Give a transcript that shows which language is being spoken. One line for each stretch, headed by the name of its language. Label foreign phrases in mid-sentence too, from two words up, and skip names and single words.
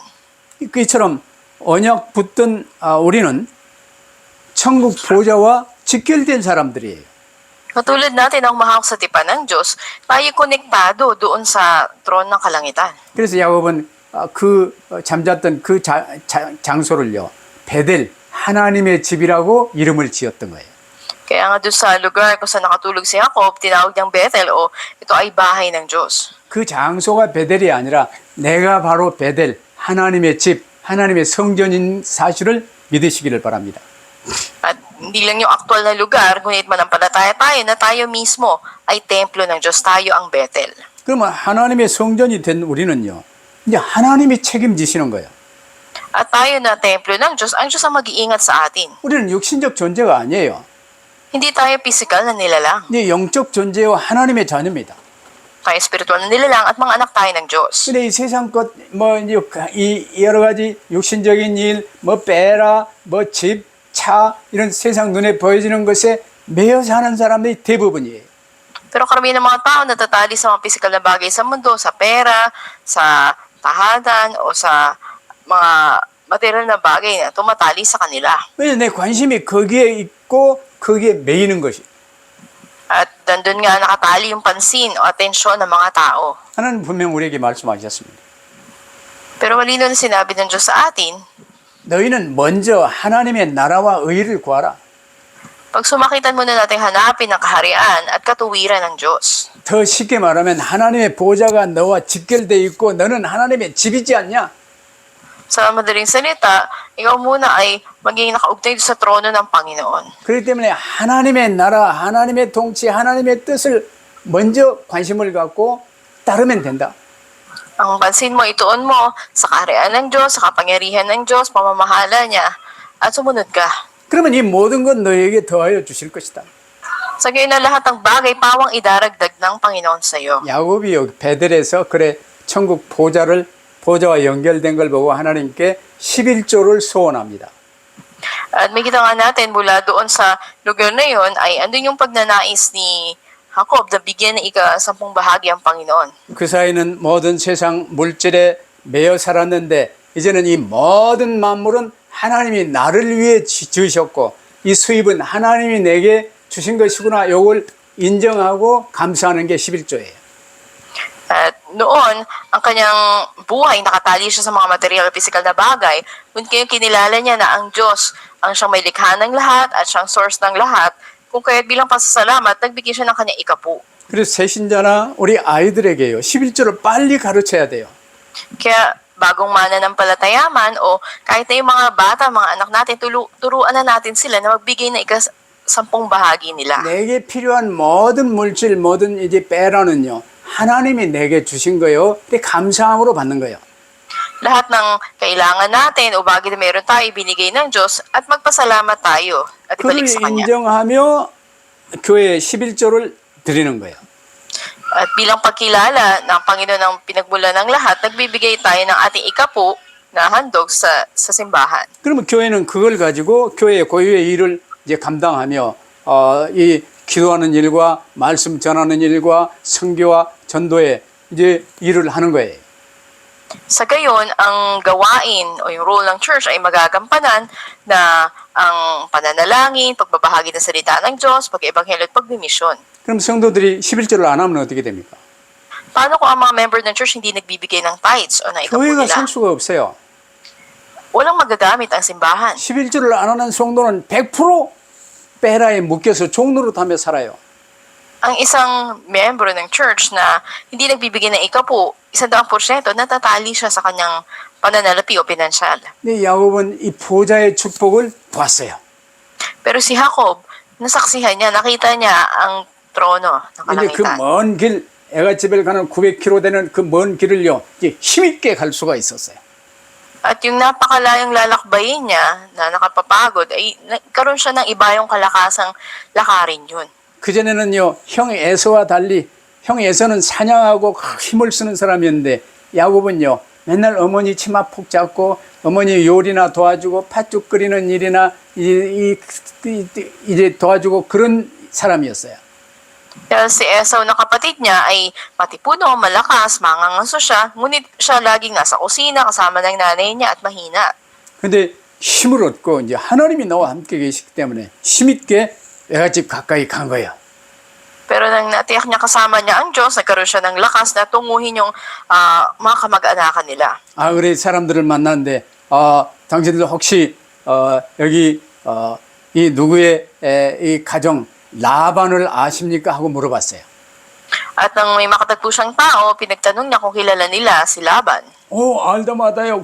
Korean: 그처럼 언약 붙던 우리는 천국 보좌와 직결된 사람들이에요.
Filipino: Katulad natin ang mahawak sa tipan ng Diyos, tayo konektado doon sa trono ng kalangitan.
Korean: 그래서 야곱은 그 잠잤던 그 장소를요, 베델 하나님의 집이라고 이름을 지었던 거예요.
Filipino: Kaya nga doon sa lugar kung saan nakatulog si Jacob, tinawag niyang Bethel o ito ay bahay ng Diyos.
Korean: 그 장소가 베델이 아니라 내가 바로 베델 하나님의 집, 하나님의 성전인 사실을 믿으시기를 바랍니다.
Filipino: At hindi lang yung aktual na lugar, ngunit manampalataya tayo na tayo mismo ay templo ng Diyos, tayo ang Bethel.
Korean: 그러면 하나님의 성전이 된 우리는요, 이제 하나님이 책임지시는 거예요.
Filipino: At tayo na templo ng Diyos, ang Diyos ang mag-iingat sa atin.
Korean: 우리는 육신적 존재가 아니에요.
Filipino: Hindi tayo physical na nilalang.
Korean: 이제 영적 존재와 하나님의 자녀입니다.
Filipino: Tayo spiritual na nilalang at mga anak tayo ng Diyos.
Korean: 근데 이 세상 것, 이 여러 가지 육신적인 일, 빼라, 집, 차, 이런 세상 눈에 보여지는 것에 매여 사는 사람들이 대부분이에요.
Filipino: Pero karamihan ng mga tao natatali sa mga physical na bagay sa mundo, sa pera, sa tahanan, o sa mga material na bagay na tumatali sa kanila.
Korean: 왜냐면 내 관심이 거기에 있고 거기에 매이는 것이.
Filipino: At nandun nga nakatali yung pansin o atensyon ng mga tao.
Korean: 하나님 분명 우리에게 말씀하셨습니다.
Filipino: Pero malino na sinabi ng Diyos sa atin,
Korean: 너희는 먼저 하나님의 나라와 의를 구하라.
Filipino: Pag sumakitan muna natin hanapin ang kaharian at katuwiran ng Diyos.
Korean: 더 쉽게 말하면 하나님의 보좌가 너와 직결돼 있고 너는 하나님의 집이지 않냐?
Filipino: Sa madaling salita, ikaw muna ay maging nakaugnay sa trono ng Panginoon.
Korean: 그렇기 때문에 하나님의 나라, 하나님의 통치, 하나님의 뜻을 먼저 관심을 갖고 따르면 된다.
Filipino: Ang pansin mo, ituon mo sa kaharian ng Diyos, sa kapangyarihan ng Diyos, pamamahala niya, at sumunod ka.
Korean: 그러면 이 모든 건 너에게 더하여 주실 것이다.
Filipino: Sa gayon na lahat ng bagay, pawang idaragdag ng Panginoon sa iyo.
Korean: 야곱이 여기 베델에서 그래 천국 보좌와 연결된 걸 보고 하나님께 11조를 소원합니다.
Filipino: At may kita nga natin mula doon sa lugar na yon ay andun yung pagnanais ni Jacob na bigyan ng ika-10 bahagi ang Panginoon.
Korean: 그 사이는 모든 세상 물질에 매여 살았는데 이제는 이 모든 만물은 하나님이 나를 위해 지으셨고 이 수입은 하나님이 내게 주신 것이구나. 요걸 인정하고 감사하는 게 11조예요.
Filipino: At noon, ang kanyang buhay, nakatali siya sa mga material at physical na bagay. Ngunit ngayon kinilala niya na ang Diyos ang siyang may likha ng lahat at siyang source ng lahat. Kung kaya't bilang pasasalamat, nagbigay siya ng kanyang ikapu.
Korean: 그래서 새신자나 우리 아이들에게요. 11조를 빨리 가르쳐야 돼요.
Filipino: Kaya bagong mananampalatayaman o kahit na yung mga bata, mga anak natin, turuan na natin sila na magbigay ng ika-10 bahagi nila.
Korean: 내게 필요한 모든 물질, 모든 이제 빼라는요. 하나님이 내게 주신 거예요. 근데 감사함으로 받는 거예요.
Filipino: Lahat ng kailangan natin o bagay na meron tayo, ibinigay ng Diyos at magpasalamat tayo at
Korean: 그걸
Filipino: ibalik sa Kanya.
Korean: 인정하며 교회에 11조를 드리는 거예요.
Filipino: At bilang pagkilala ng Panginoon ng pinagmula ng lahat, nagbibigay tayo ng ating ikapu na handog sa simbahan.
Korean: 그러면 교회는 그걸 가지고 교회의 고유의 일을 이제 감당하며 이 기도하는 일과 말씀 전하는 일과 선교와 전도에 이제 일을 하는 거예요.
Filipino: Sa gayon, ang gawain o yung role ng church ay magagampanan na ang pananalangin, pagbabahagi ng salita ng Diyos, pag-ebanghelyo at pagmimisyon.
Korean: 그럼 성도들이 11조를 안 하면 어떻게 됩니까?
Filipino: Paano kung ang mga member ng church hindi nagbibigay ng tithes o na ikapu
Korean: 교회가
Filipino: nila?
Korean: 살 수가 없어요.
Filipino: Walang magagamit ang simbahan.
Korean: 11조를 안 하는 성도는 100% 베라에 묶여서 종로로 타며 살아요.
Filipino: Ang isang member ng church na hindi nagbibigay ng ikapu, 100% natatali siya sa kanyang pananalapi o pinansyal.
Korean: 근데 야곱은 이 보좌의 축복을 봤어요.
Filipino: Pero si Jacob, nasaksihan niya, nakita niya ang trono ng
Korean: 근데 그
Filipino: kalangitan.
Korean: 먼 길, 애가집에 가는 900km 되는 그 먼 길을요, 이제 힘있게 갈 수가 있었어요.
Filipino: At yung napakalayong lalakbayin niya na nakapapagod, ay nagkaroon siya ng ibayong kalakasang lakarin yun.
Korean: 그전에는요, 형 에서와 달리, 형 에서는 사냥하고 힘을 쓰는 사람이었는데, 야곱은요, 맨날 어머니 치마 폭 잡고, 어머니 요리나 도와주고, 팥죽 끓이는 일이나, 이제 도와주고 그런 사람이었어요.
Filipino: Dahil si Esau na kapatid niya ay matipuno, malakas, mangangaso siya, ngunit siya laging nasa kusina kasama ng nanay niya at mahina.
Korean: 근데 힘을 얻고, 이제 하나님이 나와 함께 계시기 때문에 힘있게 애가집 가까이 간 거예요.
Filipino: Pero nang natiyak niya kasama niya ang Diyos, nagkaroon siya ng lakas na tunguhin yung mga kamag-anakan nila.
Korean: 아, 그래, 사람들을 만났는데, 당신들 혹시, 여기, 이 누구의, 이 가정, 라반을 아십니까? 하고 물어봤어요.
Filipino: At nang may makatagpo siyang tao, pinagtanong niya kung kilala nila si Laban.
Korean: 오, 알다마다요.